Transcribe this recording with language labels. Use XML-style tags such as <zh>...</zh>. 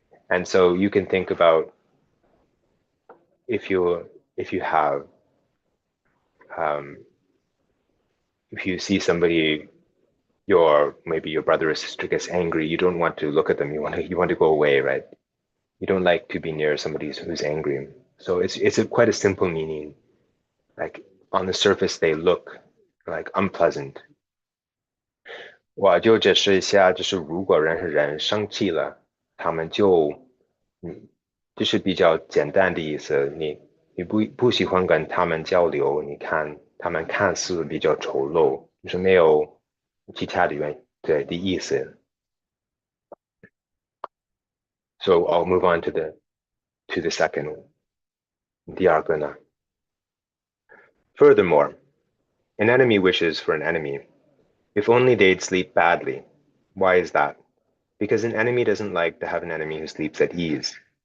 <en>And so you can think about if you have if you see somebody, maybe your brother or sister gets angry, you don't want to look at them. You want to go away, right? You don't like to be near somebody who's angry. So it's quite a simple meaning. Like on the surface, they look like unpleasant.</en> <zh>我就解释一下，就是如果人和人生气了，他们就是比较简单的意思，你不喜欢跟他们交流，你看他们看似比较丑陋，就是没有其他的的意思。</zh> <en>So I'll move on to the second one.</en> <zh>第二个呢</zh> <en>Furthermore, an enemy wishes for an enemy. If only they'd sleep badly. Why is that? Because an enemy doesn't like to have an enemy who sleeps at ease.</en>